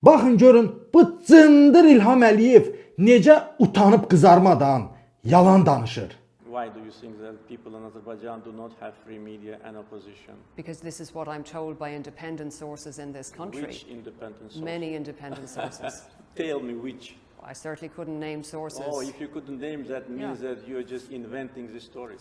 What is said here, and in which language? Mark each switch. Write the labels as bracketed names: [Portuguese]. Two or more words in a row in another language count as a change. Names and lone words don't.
[Azerbaijani] Baxın görün bu cındır İlham Əliyev necə utanıb qızarmadan yalan danışır. [English] Why do you think that people in Azerbaijan do not have free media and opposition? Because this is what I'm told by independent sources in this country. Which independent source? Many independent sources. Tell me which. I certainly couldn't name sources. Oh, if you couldn't name that means that you're just inventing the stories.